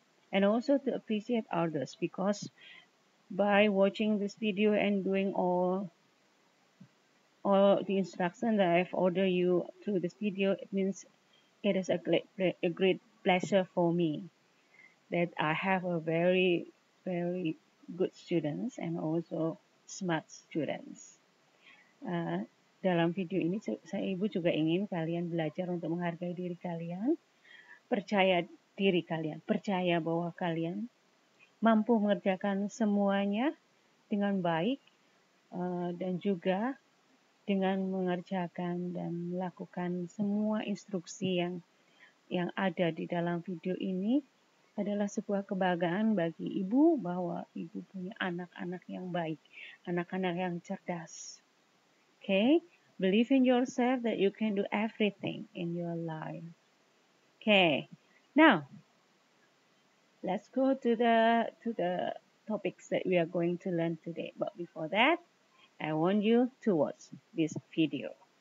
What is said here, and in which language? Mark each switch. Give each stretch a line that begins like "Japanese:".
English: And also to appreciate others, because by watching this video and doing all the instructions that I've ordered you through this video, it means it is a great pleasure for me that I have a very, very good students and also smart students.
Indonesian: Dalam video ini Ibu juga ingin kalian belajar untuk menghargai diri kalian, percaya diri kalian, percaya bahwa kalian mampu mengerjakan semuanya dengan baik dan juga dengan mengerjakan dan melakukan semua instruksi yang ada di dalam video ini adalah sebuah kebanggaan bagi Ibu bahwa Ibu punya anak-anak yang baik, anak-anak yang cerdas.
English: Okay? Believe in yourself that you can do everything in your life. Okay. Now, let's go to the topics that we are going to learn today. But before that, I want you to watch this video.